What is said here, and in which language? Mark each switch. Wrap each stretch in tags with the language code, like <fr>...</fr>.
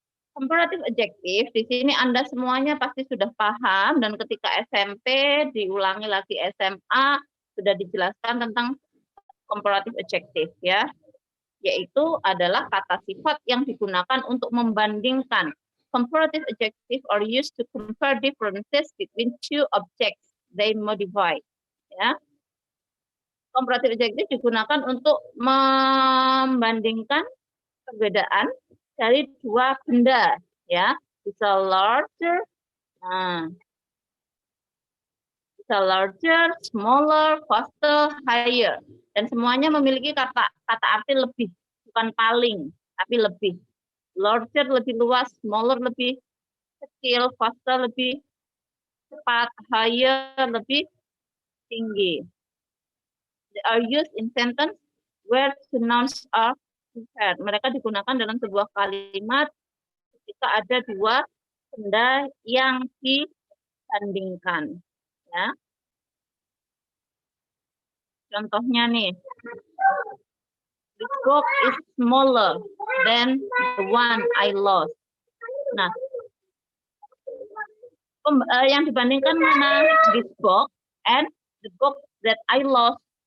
<id>Comparative adjective, di sini Anda semuanya pasti sudah paham, dan ketika SMP, diulangi lagi SMA, sudah dijelaskan tentang comparative adjective, ya. Yaitu adalah kata sifat yang digunakan untuk membandingkan.</id> <en>Comparative adjective are used to compare differences between two objects they modify.</en> <id>Ya. Comparative adjective digunakan untuk membandingkan perbedaan dari dua benda, ya. Bisa larger, bisa larger, smaller, faster, higher, dan semuanya memiliki kata arti lebih, bukan paling, tapi lebih. Larger lebih luas, smaller lebih kecil, faster lebih cepat, higher lebih tinggi.</id> <en>They are used in sentence where two nouns are compared.</en> <id>Mereka digunakan dalam sebuah kalimat ketika ada dua benda yang dibandingkan. Ya. Contohnya nih,</id> <en>this book is smaller than the one I lost.</en> <id>Nah, yang dibandingkan mana?</id> <en>This book and the book that I lost.</en>